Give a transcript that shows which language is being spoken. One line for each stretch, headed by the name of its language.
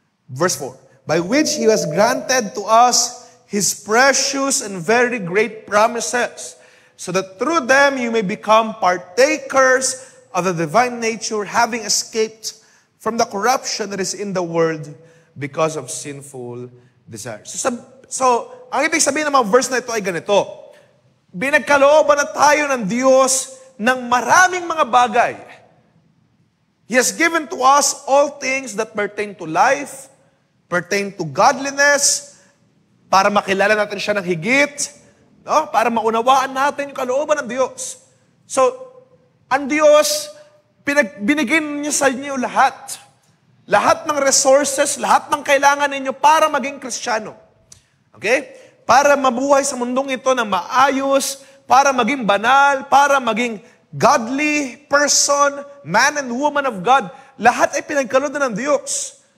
English: Verse 4, by which He has granted to us His precious and very great promises, so that through them you may become partakers of the divine nature, having escaped from the corruption that is in the world because of sinful desires.
Filipino: So ang ibig sabihin ng mga verse na ito ay ganito. Binagkalooban na tayo ng Diyos ng maraming mga bagay.
English: He has given to us all things that pertain to life, pertain to godliness,
Filipino: para makilala natin siya ng higit, no? Para maunawaan natin yung kalooban ng Diyos. So, ang Diyos, binigay niya sa inyo lahat. Lahat ng resources, lahat ng kailangan ninyo para maging Kristiyano. Okay? Para mabuhay sa mundong ito na maayos, para maging banal, para maging
English: godly person, man and woman of God,
Filipino: lahat ay pinagkaloob na ng Diyos.